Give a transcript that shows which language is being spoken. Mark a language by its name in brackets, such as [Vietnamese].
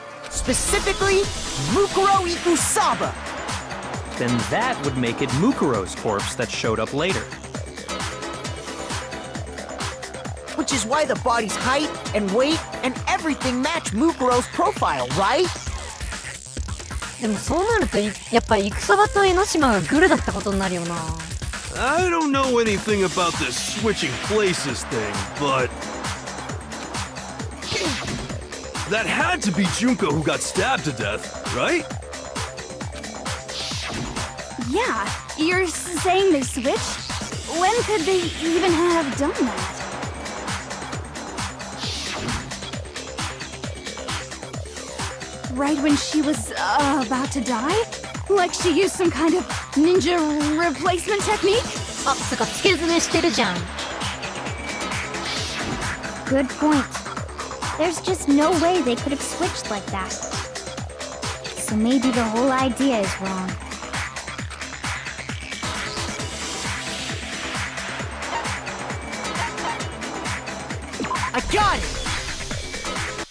[English] Specifically, Mukuro Ikusaba. Then that would make it Mukuro's corpse that showed up later. Which is why the body's height and weight and everything match Mukuro's profile, right? [Japanese] でもそうなるとやっぱ戦場と江ノ島がグルだったことになるよな [English] I don't know anything about this switching places thing, but... That had to be Junko who got stabbed to death, right? Yeah, you're saying they switched? When could they even have done that? Right when she was about to die? Like she used some kind of ninja replacement technique? [Japanese] あ、つか付け詰めしてるじゃん [English] Good point. There's just no way they could have switched like that. So maybe the whole idea is wrong. I got it!